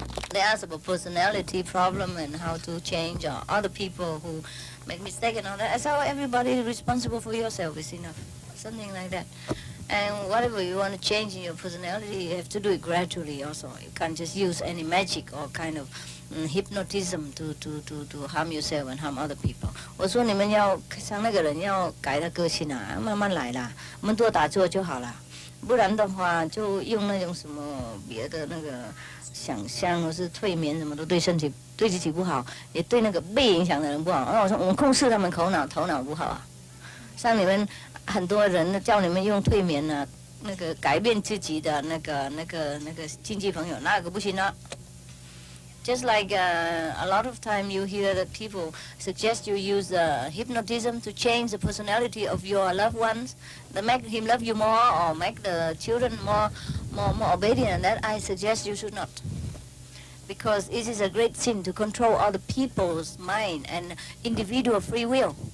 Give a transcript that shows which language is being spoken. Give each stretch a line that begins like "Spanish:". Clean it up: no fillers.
English: They ask about personality problem and how to change, or other people who make mistakes and all that. I said, everybody is responsible for yourself is enough. Something like that. And whatever you want to change in your personality, you have to do it gradually also. You can't just use any magic or kind of hypnotism to harm yourself and harm other people.
Chinese: 我说你们要像那个人要改他个性啊，慢慢来啦，我们多打坐就好了。不然的话，就用那种什么别的那个想象或是催眠什么都对身体、对自己不好，也对那个被影响的人不好。我说我们控制他们头脑不好啊。像你们很多人叫你们用催眠呢、那个改变自己的那个经济朋友，那个不行啊。
English: Just like a lot of time you hear that people suggest you use hypnotism to change the personality of your loved ones, to make him love you more or make the children more obedient, and that I suggest you should not. Because it is a great sin to control other people's mind and individual free will.